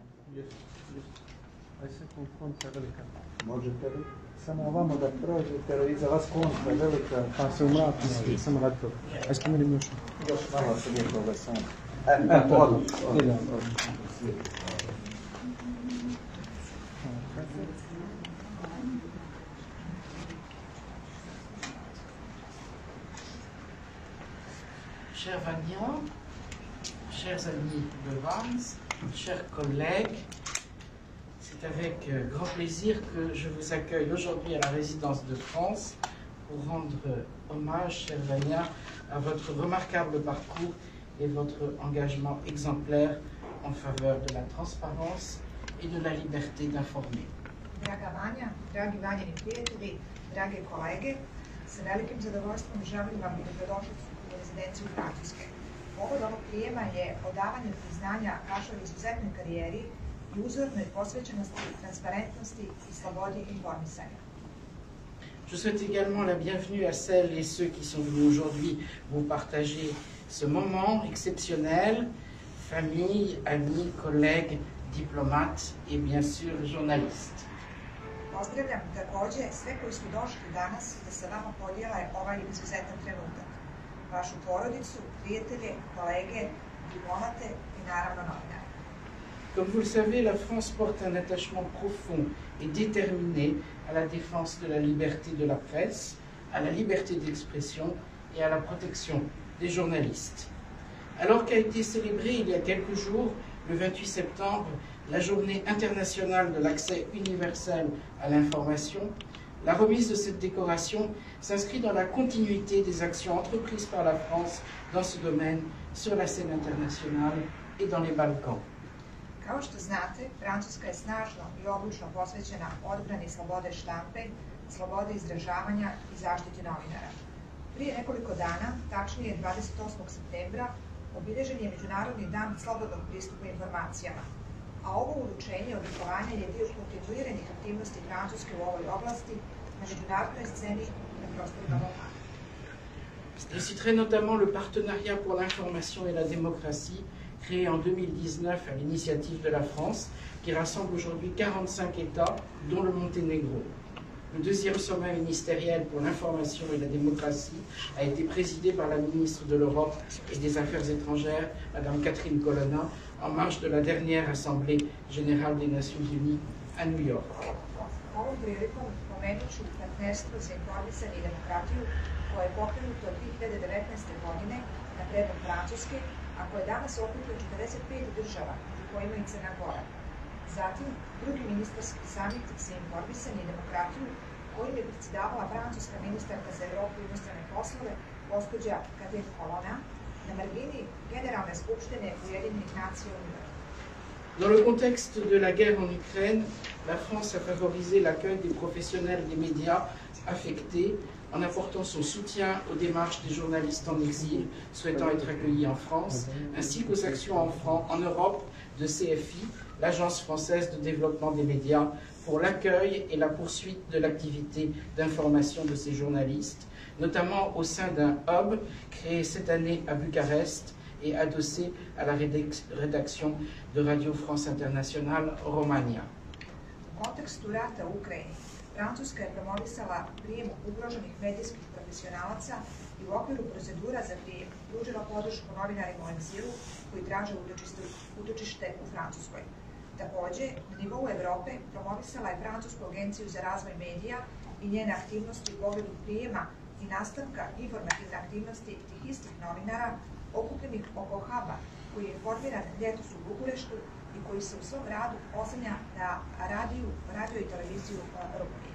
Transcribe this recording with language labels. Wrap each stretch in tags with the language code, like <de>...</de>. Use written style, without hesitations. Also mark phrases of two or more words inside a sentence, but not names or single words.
<sr>Aj se kontra je velika. Možete li samo ovamo da prođete, jer iza vas kontra je velika. Pa se u mraku radi, samo radi to. Aj spomenim još. Još malo se njegoga samo. Idemo.</sr> <fr>Chers Vanians, chers amis de Vans, chers collègues, c'est avec grand plaisir que je vous accueille aujourd'hui à la résidence de France pour rendre hommage, chers Vaniens, à votre remarquable parcours et votre engagement exemplaire en faveur de la transparence et de la liberté d'informer.</fr> <sr>Draga Vanja, dragi Vanjini prijatelji, drage kolege, sa velikim zadovoljstvom želim vam dobrodošlicu u rezidenciju Francuske. Povod ovog prijema je odavanje priznanja vašoj izuzetnoj karijeri i uzornoj posvećenosti, transparentnosti i slobodi informisanja.</sr> <fr>Je souhaite également la bienvenue à celles et ceux qui sont venus aujourd'hui vous partager ce moment exceptionnel, famille, amis, collègues, diplomates et bien sûr journalistes.</fr> <sr>Pozdravljam takođe sve koji su došli danas da sa vama podijele ovaj izuzetan trenutak. Vašu porodicu, prijatelje, kolege, diplomate i naravno novinare.</sr> <fr>Comme vous le savez, la France porte un attachement profond et déterminé à la défense de la liberté de la presse, à la liberté d'expression et à la protection des journalistes. Alors qu'a été célébrée il y a quelques jours, le 28 septembre, la journée internationale de l'accès universel à l'information, la remise de cette décoration s'inscrit dans la continuité des actions entreprises par la France dans ce domaine sur la scène internationale et dans les Balkans.</fr> <sr>Kao što znate, Francuska je snažno i odlučno posvećena odbrani slobode štampe, slobode izražavanja i zaštiti novinara. Prije nekoliko dana, tačnije 28. septembra, obilježen je Međunarodni dan slobodnog pristupa informacijama, a ovo uručenje odlikovanja je dio kontinuiranih aktivnosti Francuske u ovoj oblasti na međunarodnoj sceni na prostorima Balkana.</sr> <fr>Je citerai notamment le partenariat pour l'information et la démocratie créé en 2019 à l'initiative de la France, qui rassemble aujourd'hui 45 États, dont le Monténégro. Le deuxième sommet ministériel pour l'information et la démocratie a été présidé par la ministre de l'Europe et des Affaires étrangères, Mme Catherine Colonna, en marge de la dernière Assemblée générale des Nations Unies à New York.</fr> <sr>Ovom prilikom pomenut ću partnerstvo za informisanje i demokratiju koje je pokrenuto 2019. godine na predlog Francuske, a koje danas okuplja 45 država, među kojima i Crna Gora. Zatim, drugi ministarski samit za informisanje i demokratiju, kojim je predsjedavala francuska ministarka za Evropu i inostrane poslove, gospođa Catherine Colonna, na margini Generalne skupštine Ujedinjenih nacija u New Yorku.</sr> <fr>Dans le contexte de la guerre en Ukraine, la France a favorisé l'accueil des professionnels des médias affectés en apportant son soutien aux démarches des journalistes en exil souhaitant être accueillis en France, ainsi qu'aux actions en Europe de CFI, l'Agence française de développement des médias, pour l'accueil et la poursuite de l'activité d'information de ces journalistes, notamment au sein d'un hub créé cette année à Bucarest et adossé à la rédaction de Radio France Internationale Romania.</fr> <sr>U kontekstu rata u Ukrajini, Francuska je promovisala prijem ugroženih medijskih profesionalaca i u okviru procedura za prijem pružila podršku novinarima u egzilu koji traže utočište u Francuskoj. Takođe, na nivou Evrope promovisala je Francusku agenciju za razvoj medija i njene aktivnosti u pogledu prijema i nastavka informativne aktivnosti tih istih novinara okupljenih oko huba koji je formiran ljetos u Bukureštu i koji se u svom radu oslanja na radio i televiziju Roumanie.</sr>